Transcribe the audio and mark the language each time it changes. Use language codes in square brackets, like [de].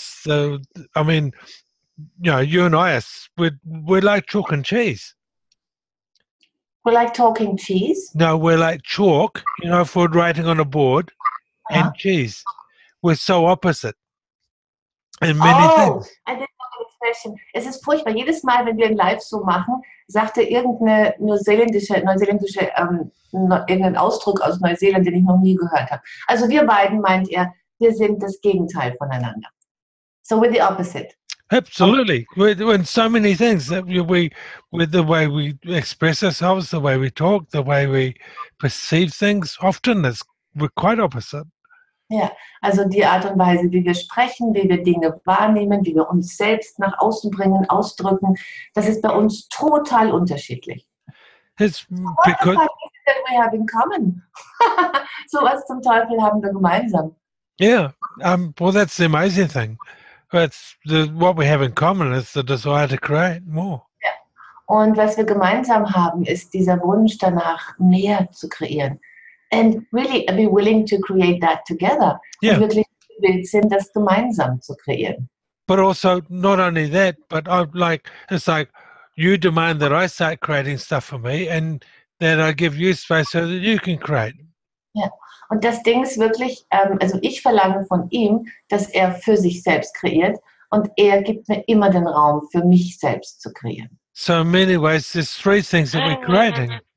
[en] So, I mean, you know, you and I, we're like chalk and cheese. We like talking cheese? No, we're like chalk, you know, for writing on a board, and cheese. We're so opposite in many things. I didn't know the expression. [de] Es ist furchtbar. Jedes Mal, wenn wir ein Live so machen, sagt er irgendeine neuseeländische irgendeinen Ausdruck aus Neuseeland, den ich noch nie gehört habe. Also wir beiden, meint er, wir sind das Gegenteil voneinander. [en] So we're the opposite. Absolutely. We're in so many things that with the way we express ourselves, the way we talk, the way we perceive things, often we're quite opposite. [de] Ja, also die Art und Weise, wie wir sprechen, wie wir Dinge wahrnehmen, wie wir uns selbst nach außen bringen, ausdrücken, das ist bei uns total unterschiedlich. [en] It's What the fuck is it that we have in common? [de] So was zum Teufel haben wir gemeinsam? [en] Yeah, well, that's the amazing thing. What we have in common is the desire to create more. [de] Ja. Und was wir gemeinsam haben, ist dieser Wunsch danach, mehr zu kreieren. [en] And really be willing to create that together. Yeah. [de] Und wirklich gewillt sind, das gemeinsam zu kreieren. [en] But also, not only that, but it's like you demand that I start creating stuff for me and that I give you space so that you can create. [de] Ja. Und das Ding ist wirklich, also ich verlange von ihm, dass er für sich selbst kreiert und er gibt mir immer den Raum, für mich selbst zu kreieren. [en] So in many ways, there's 3 things that we're creating.